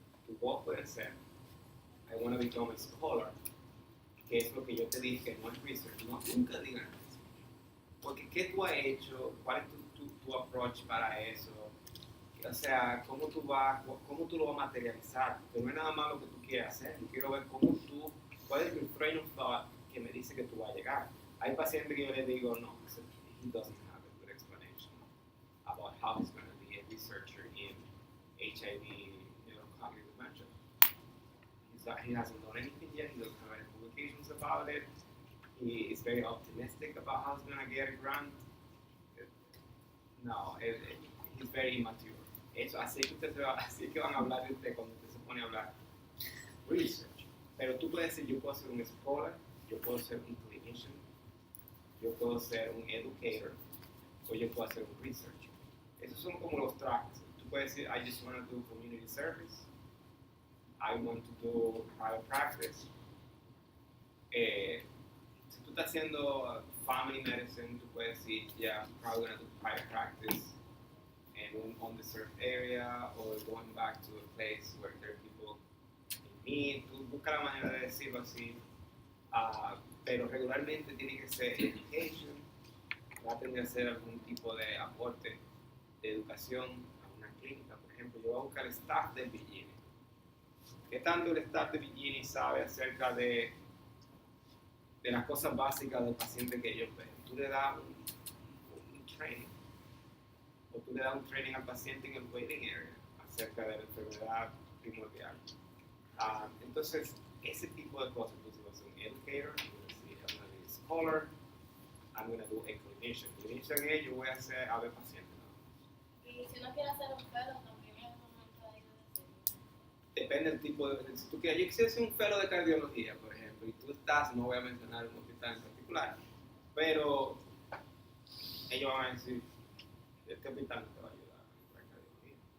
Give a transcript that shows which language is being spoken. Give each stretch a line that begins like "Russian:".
Spanish: Tu goal puede ser,
English: I want to become a scholar,
Spanish: que es lo que yo te dije, no es research, no, nunca digan eso. Porque ¿qué tú has hecho? ¿Cuál es tu approach para eso? O sea, ¿cómo tú lo vas a materializar? Porque no es nada más lo que tú quieres hacer, yo quiero ver cuál es tu
English: train of thought
Spanish: que me dice que tú vas a llegar. Hay pacientes que yo les digo, no,
English: he doesn't have a good explanation about how he's going to be a researcher in HIV, cognitive dementia. He hasn't done anything yet, he doesn't have any publications about it, he is very optimistic about how he's going to get a grant. No, he's very immature.
Spanish: Eso, así que van a hablar de usted cuando usted se pone a hablar research. Pero tú puedes decir, yo puedo ser un scholar, yo puedo ser un clinician, yo puedo ser un educator o yo puedo hacer un researcher. Esos son como los tracks. Tú puedes decir,
English: I just want to do community service, I want to do private practice.
Spanish: Si tú estás haciendo family medicine, tú puedes decir,
English: yeah, I'm probably going to do private practice in an underserved area or going back to a place where there are people in need.
Spanish: Tú busca la manera de decirlo así, pero regularmente tiene que ser education, va a tener que hacer algún tipo de aporte de educación a una clínica. Por ejemplo, yo voy a buscar el staff de Virginia. ¿Qué tanto el staff de Virginia sabe acerca de las cosas básicas del paciente que ellos ven? Tú le das un training, o tú le das un training al paciente en el waiting area acerca de la enfermedad primordial. Entonces, ese tipo de cosas. Entonces, voy a ser un educator,
English: I'm going to be a scholar, I'm going to do a clinician.
Spanish: Clinician es, yo voy a ver pacientes. Y si uno quiere hacer un fellow, también es un momento ahí de decirlo. Depende del tipo de... Si tú quieres, yo quisiera hacer un fellow de cardiología, por ejemplo, y tú estás, no voy a mencionar un hospital en particular, pero ellos van a decir, este hospital no te va a ayudar a la cardiología.